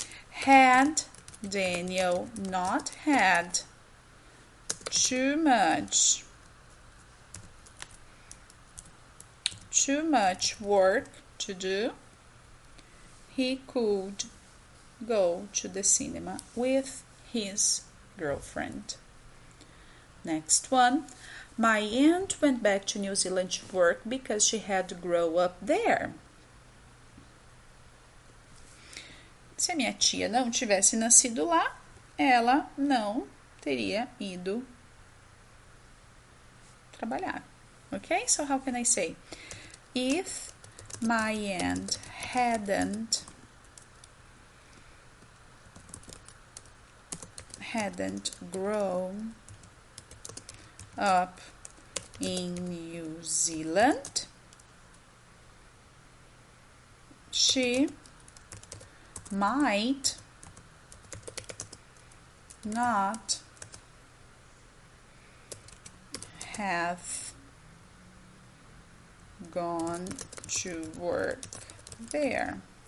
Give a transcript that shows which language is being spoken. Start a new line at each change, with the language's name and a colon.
English: Had Daniel not had too much work to do, he could go to the cinema with his girlfriend. Next one. My aunt went back to New Zealand to work because she had to grow up there.
Portuguese: Se a minha tia não tivesse nascido lá, ela não teria ido trabalhar.
English: Okay? So how can I say? If my aunt hadn't grown up in New Zealand, she might not have gone to work there.